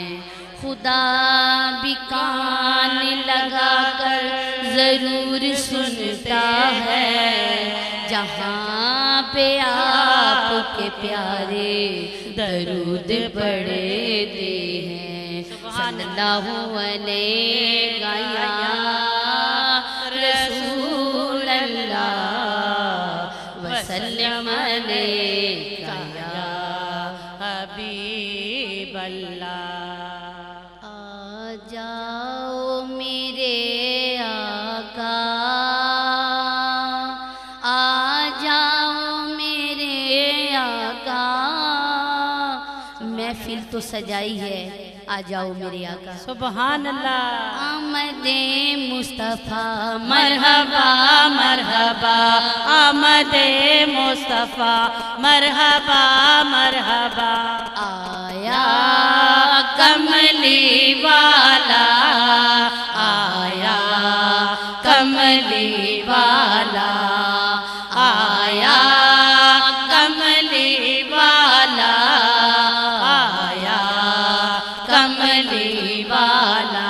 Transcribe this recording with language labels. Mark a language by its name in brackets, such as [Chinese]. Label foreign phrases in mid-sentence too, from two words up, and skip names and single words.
[Urdu] خدا بھی کان لگا کر ضرور سنتا ہے، جہاں پہ آپ کے پیارے درود پڑھتے ہیں. [Arabic] صلى الله عليه رسول الله وسلم عليك يا حبيب الله. [Urdu] آ جاؤ میرے آقا، آ جاؤ میرے آقا. محفل تو سجائی ہے، آ جاؤ میرے آقا. [Arabic] سبحان الله. [Urdu] آمد مصطفیٰ مرحبا مرحبا آمد مصطفیٰ مرحبا مرحبا. آیا کملی والا آیا کملی والا آیا کملی والا آیا کملی والا.